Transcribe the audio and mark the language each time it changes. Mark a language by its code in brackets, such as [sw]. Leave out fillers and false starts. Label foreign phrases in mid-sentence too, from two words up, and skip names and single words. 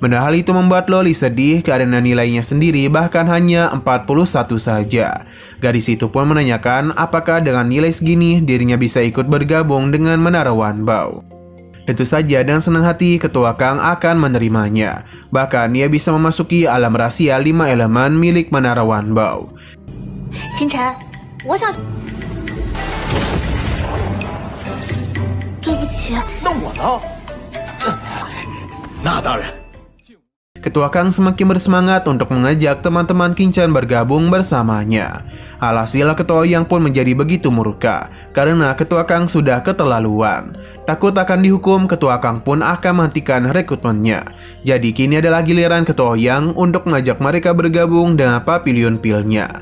[id] Benar hal itu membuat Loli sedih karena nilainya sendiri bahkan hanya 41 saja. Gadis itu pun menanyakan apakah dengan nilai segini dirinya bisa ikut bergabung dengan Menara Wanbao. Tentu saja dengan senang hati Ketua Kang akan menerimanya. Bahkan ia bisa memasuki alam rahasia 5 elemen milik Menara Wanbao. [zh] 清晨，我想。对不起。那我呢？那当然。 [id] Ketua Kang semakin bersemangat untuk mengajak teman-teman Qinchan bergabung bersamanya. Alhasil Ketua Yang pun menjadi begitu murka karena Ketua Kang sudah keterlaluan. Takut akan dihukum, Ketua Kang pun akan menghentikan rekrutmennya. Jadi kini adalah giliran Ketua Yang untuk mengajak mereka bergabung dengan Papilion Pill-nya.